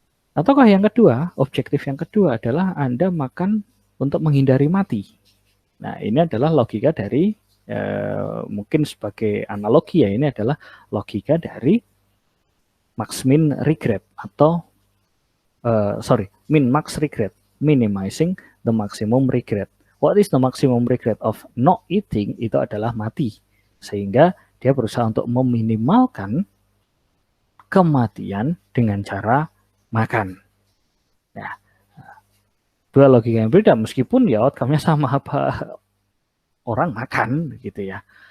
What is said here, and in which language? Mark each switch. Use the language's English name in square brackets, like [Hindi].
[Indonesian] Ataukah yang kedua, objektif yang kedua adalah Anda makan untuk menghindari mati. Nah, ini adalah logika dari mungkin sebagai analogi ya, ini adalah logika dari max min regret atau min max regret, [English] minimizing the maximum regret. What is the maximum regret of not eating? [Indonesian] Itu adalah mati. Sehingga dia berusaha untuk meminimalkan kematian dengan cara makan. Nah, dua logika yang berbeda meskipun ya outcome-nya sama, apa orang makan gitu ya.